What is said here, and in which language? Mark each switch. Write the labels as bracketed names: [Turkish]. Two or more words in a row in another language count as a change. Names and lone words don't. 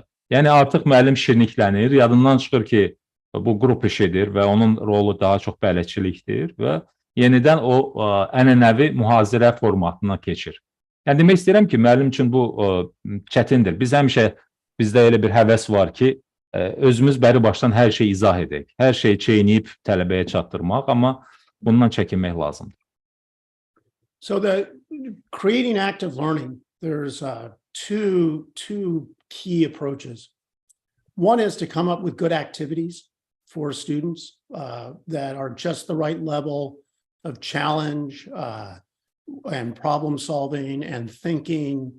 [Azerbaijani] Yəni artıq müəllim şirniklənir, yadından çıxır ki, bu qrup işidir və onun rolu daha çox bələdçilikdir və yenidən o ənənəvi mühazirə formatına keçir. Yəni demək istəyirəm ki, müəllim üçün bu çətindir. Bizdə elə bir həvəs var ki, özümüz bəri başdan hər şeyi izah edək, hər şeyi çeynəyib tələbəyə çatdırmaq, amma bundan çəkinmək lazımdır. [English] So creating active learning, there's two key approaches. One is to come up with good activities for students that are just the right level of challenge and problem solving and thinking.